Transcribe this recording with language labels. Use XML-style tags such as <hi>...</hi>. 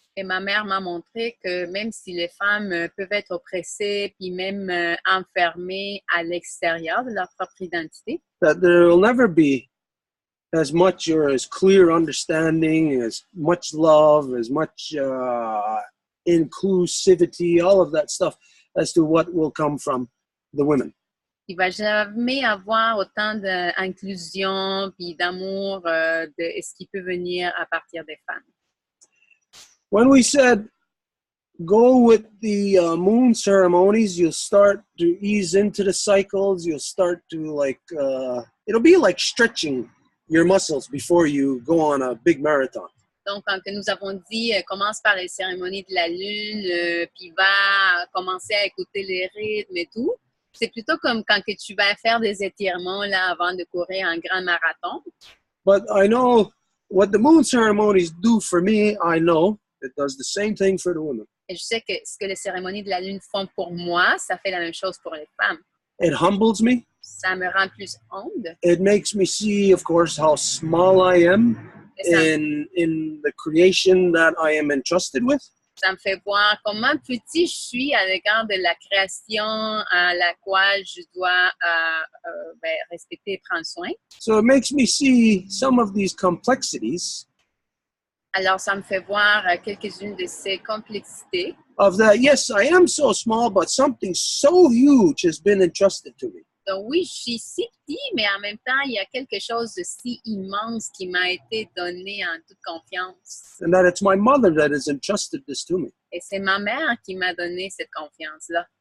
<fr>Et ma mère m'a montré que même si les femmes peuvent être oppressées puis même enfermées à l'extérieur de leur propre identité,</fr> <en>that there will never be as much or as clear understanding, as much love, as much inclusivity, all of that stuff as to what will come from the women.</en> <fr>il ne va jamais avoir autant d'inclusion puis d'amour de ce qui peut venir à partir des femmes.</fr> <en>When we said go with the moon ceremonies, you'll start to ease into the cycles. You'll start to it'll be like stretching your muscles before you go on a big marathon.</en> <fr>Donc, quand nous avons dit commence par les cérémonies de la lune, puis va commencer à écouter les rythmes et tout, c'est plutôt comme quand que tu vas faire des étirements là avant de courir un grand marathon.</fr> <en>But I know what the moon ceremonies do for me. I know it does the same thing for the women.</en> <fr>Et je sais que ce que les cérémonies de la lune font pour moi, ça fait la même chose pour les femmes.</fr> <en>It humbles me.</en> <fr>Ça me rend plus humble.</fr> <en>It makes me see, of course, how small I am in the creation that I am entrusted with.</en> <fr>Ça me fait voir comment petit je suis à l'égard de la création à la quale je dois respecter et prendre soin.</fr> <en>So it makes me see some of these complexities.</en> <fr>Alors, ça me fait voir quelques-unes de ces complexités.</fr> <en>Of that, yes, I am so small, but something so huge has been entrusted to me.</en> <fr>Donc oui, je suis si petit, mais en même temps, il y a quelque chose de si immense qui m'a été donné en toute confiance.</fr> <en>And that it's my mother that has entrusted this to me.</en> <fr>Et c'est ma mère qui m'a donné cette confiance-là.</fr>